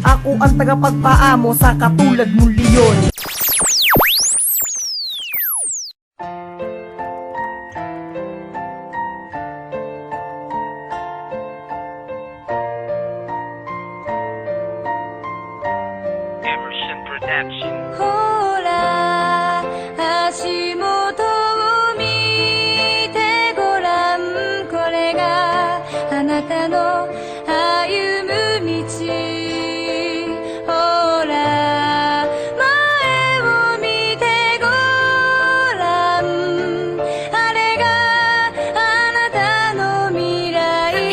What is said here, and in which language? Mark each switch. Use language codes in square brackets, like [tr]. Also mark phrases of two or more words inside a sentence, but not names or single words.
[tl] Ako ang tagapagpaamo sa katulad mong leon. Emerson Production. [ja] ほら足元を見てごらんこれがあなたの歩む道ほら前を見てごらんあれがあなたの未来